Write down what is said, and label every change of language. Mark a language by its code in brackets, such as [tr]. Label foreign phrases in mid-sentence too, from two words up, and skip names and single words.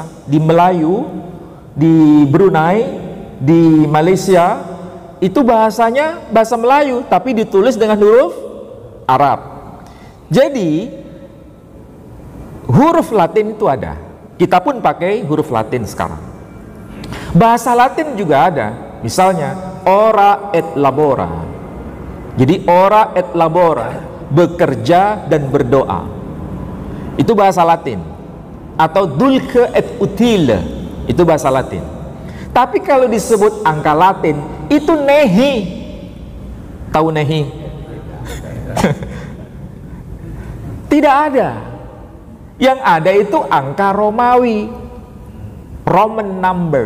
[id] Di Melayu, di Brunei, di Malaysia, itu bahasanya bahasa Melayu, tapi ditulis dengan huruf Arab. Jadi, huruf Latin itu ada. Kita pun pakai huruf Latin sekarang. Bahasa Latin juga ada. Misalnya, [la] ora et labora. Jadi, ora et labora, [id] bekerja dan berdoa. Itu bahasa Latin. Atau [la] dulce et utile, [id] itu bahasa Latin. Tapi kalau disebut angka Latin, itu nehi. Tahu nehi? Tidak ada. Yang ada itu angka Romawi, [en] Roman number.